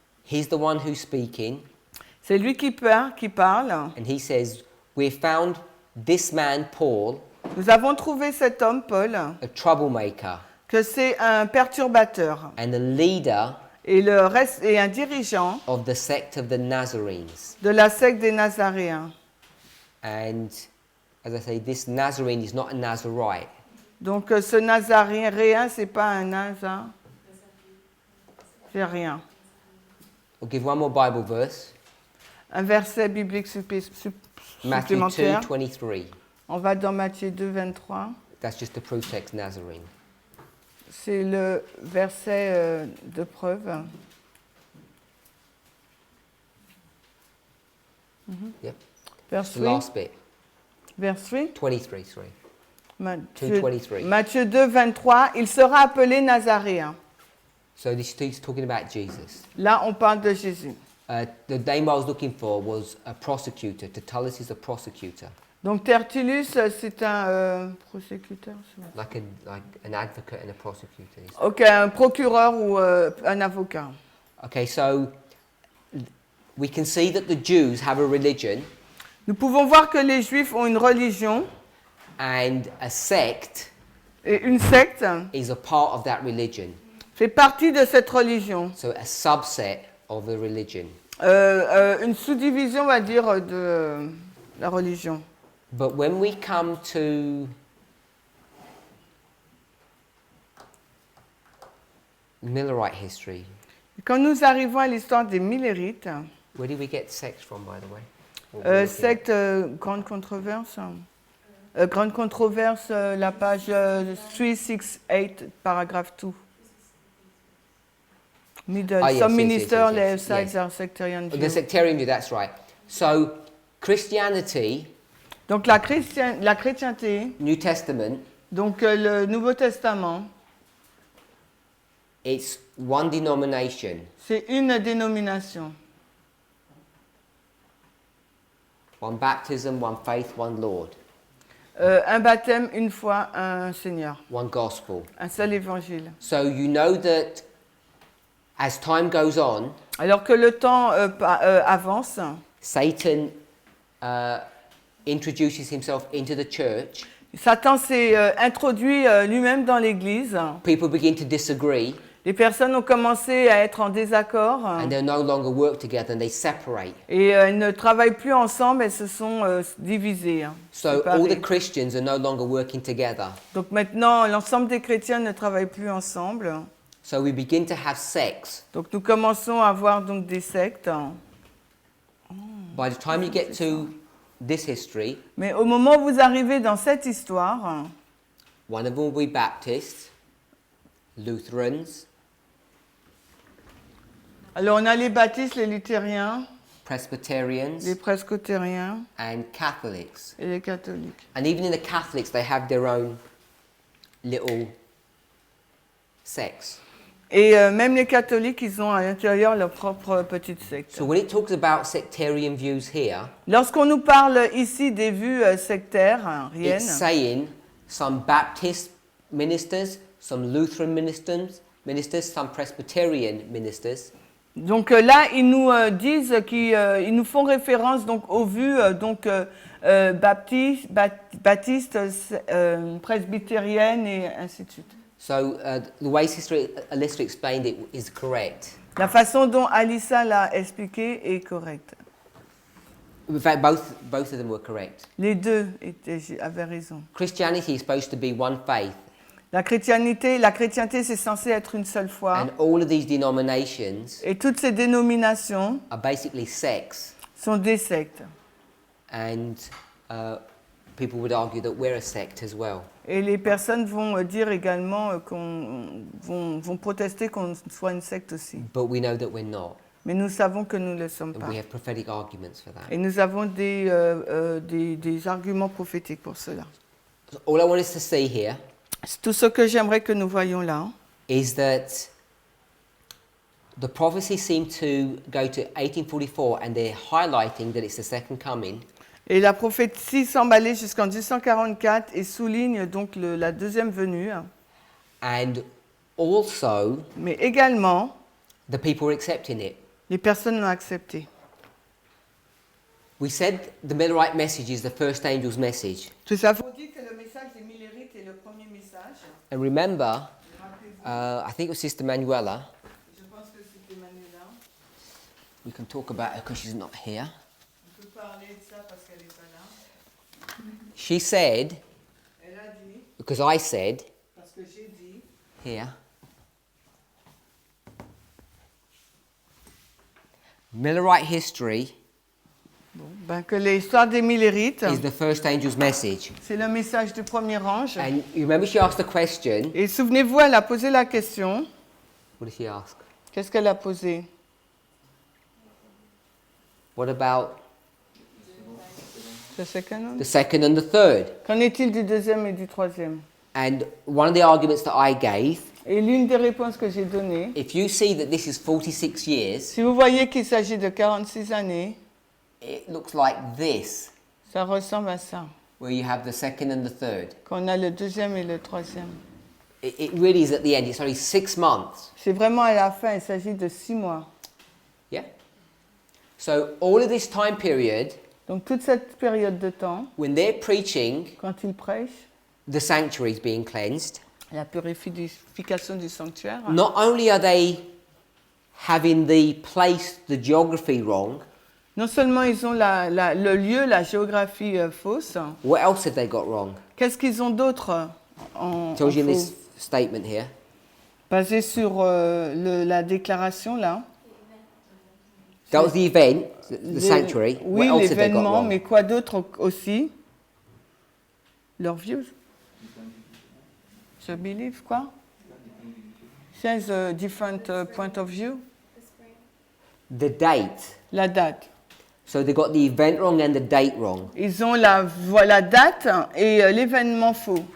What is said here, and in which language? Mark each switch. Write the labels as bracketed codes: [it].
[en] he's the one who's speaking, [fr] c'est lui qui parle. [en] and he says, "We found this man, Paul, [fr] Nous avons trouvé cet homme, Paul, [en] a troublemaker [fr] que c'est un perturbateur [en] and a leader [fr] et un dirigeant [en] of the sect of the Nazarenes." [fr] de la secte des Nazaréens. [en] And as I say, this Nazarene is not a Nazarite. [fr] Donc ce Nazaréen, c'est pas un Nazar, c'est rien. [en] We'll give one more Bible verse, [fr] Un verset biblique [en] Matthew [fr] supplémentaire. [en] 2:23. [fr] On va dans Matthieu 2, 23. [en] That's just to prove text Nazarene. [fr] C'est le verset de preuve. [en] Yep. Verse The 3. last bit. Verse 3. 23, sorry. [fr] Matthieu, 2:23. Matthieu 2, 23. Il sera appelé Nazaréen. [en] So this is talking about Jesus. [fr] Là, on parle de Jésus. [en] The name I was looking for was a prosecutor. Tertullus is a prosecutor, [fr] Donc Tertullus, c'est un prosécuteur. [en] like an advocate and a prosecutor. [fr] Ok, un procureur ou un avocat. [en] Okay, so we can see that the Jews have a religion [fr] Nous pouvons voir que les Juifs ont une religion [en] and a sect [fr] et une secte [en] is a part of that religion. [fr] fait partie de cette religion. [en] So a subset of the religion. [fr] Une sous-division, on va dire, de la religion. [en] But when we come to Millerite history, [fr] Quand nous arrivons à l'histoire des Millérites, [en] where did we get sects from, by the way? What were we looking at? [fr] secte Grande Controverse. Grande Controverse, la page 368, paragraphe 2. [en] Middle. Ah, yes, Some yes, yes, ministers, yes, their yes, sides yes. are sectarian The view. sectarian view, that's right. So Christianity, [fr] Donc la chrétienté, [en] New Testament, [fr] donc le Nouveau Testament, [en] it's one denomination, [fr] c'est une dénomination. [en] one baptism, one faith, one Lord, [fr] Un baptême, une foi, un Seigneur. [en] one gospel. [fr] Un seul évangile. [en] So you know that as time goes on, [fr] Alors que le temps avance, [en] Satan introduces himself into the church. [fr] Satan s'est introduit lui-même dans l'Église. [en] People begin to disagree, [fr] Les personnes ont commencé à être en désaccord [en] and they no longer work together, and they separate. [fr] et elles ne travaillent plus ensemble, elles se sont divisées. [en] So [fr] séparées. [en] all the Christians are no longer working together. [fr] Donc maintenant, l'ensemble des chrétiens ne travaillent plus ensemble. [en] So we begin to have sects. [fr] Donc nous commençons à avoir donc des sectes. [en] By the time you get to this history, [fr] Mais au moment où vous arrivez dans cette histoire, [en] one of them will be Baptists, Lutherans, [fr] alors on a les baptistes, les luthériens, [en] Presbyterians, [fr] les presbytériens [en] and Catholics. [fr] et les catholiques. [en] And even in the Catholics, they have their own little sects. [fr] Et même les catholiques, ils ont à l'intérieur leur propre petite secte. [en] So when it talks about sectarian views here, [fr] Lorsqu'on nous parle ici des vues sectaires, [en] it's saying some Baptist ministers, some Lutheran ministers, some Presbyterian ministers, [fr] donc là, ils nous disent ils nous font référence donc aux vues baptistes, presbytériennes et ainsi de suite. [en] so the way Sister Alyssa explained it is correct. [fr] La façon dont Alissa l'a expliqué est correcte. [en] In fact, both of them were correct. [fr] Les deux avaient raison. [en] Christianity is supposed to be one faith, [fr] La chrétienté, c'est censé être une seule foi. [en] and all of these denominations [fr] Et toutes ces dénominations [en] are basically sects, [fr] sont des sectes. [en] and people would argue that we're a sect as well. [fr] Et les personnes vont dire également vont protester qu'on soit une secte aussi. [en] But we know that we're not, [fr] Mais nous savons que nous ne le sommes [en] and [fr] pas. [en] we have prophetic arguments for that. [fr] Et nous avons des arguments prophétiques pour cela. [en] So all I want us to see here [fr] Tout ce que j'aimerais que nous voyions là, [en] is that the prophecy seemed to go to 1844, and they're highlighting that it's the second coming. [fr] et la prophétie semble aller jusqu'en 1844 et souligne donc la deuxième venue, [en] And also, [fr] mais également, [en] the people are accepting it. [fr] les personnes l'ont accepté. [en] We said the Millerite message is the first angel's message. [fr] Nous avons dit que le message des Millérites est le premier message. [en] And remember, I think it was Sister Manuela. [fr] Je pense que c'était Manuela. [en] We can talk about her because she's not here. [fr] On peut parler de ça parce qu'elle n'est pas là. [en] She said, [fr] Elle a dit, [en] because I said [fr] parce que j'ai dit, [en] here, Millerite history [fr] bon, Ben, que l'histoire d'Émile et Rite, [en] is the first angel's message. [fr] c'est le message du premier ange. [en] And you remember she asked the question. [fr] Et souvenez-vous, elle a posé la question. [en] What did she ask? [fr] Qu'est-ce qu'elle a posé? [en] What about The second one? the second and the third? [fr] Qu'en est-il du deuxième et du troisième? [en] And one of the arguments that I gave, [fr] Et l'une des réponses que j'ai données, [en] if you see that this is 46 years, [fr] si vous voyez qu'il s'agit de 46 années, [en] it looks like this, [fr] ça ressemble à ça, [en] where you have the second and the third. [fr] qu'on a le deuxième et le troisième. [en] It really is at the end. It's only 6 months. [fr] C'est vraiment à la fin, il s'agit de 6 mois. [en] Yeah? So all of this time period, [fr] Donc toute cette période de temps, [en] when they're preaching, [fr] quand ils prêchent, [en] the sanctuary is being cleansed. [fr] la purification du sanctuaire, [en] Not only are they having the place, the geography wrong, [fr] non seulement ils ont le lieu, la géographie fausse, [en] what else have they got wrong? [fr] qu'est-ce qu'ils ont d'autre en [en] It tells you in this statement here. [fr] Basé sur la déclaration là. [en] That was the event, the sanctuary. [fr] Oui, [en] What else have they got [fr] l'événement, [en] wrong? [fr] mais quoi d'autre aussi? Leur views. Je believe quoi? [en] Says a different point of view. The date. [fr] La date. [en] So they got the event wrong and the date wrong. [fr] Ils ont la date et l'événement faux.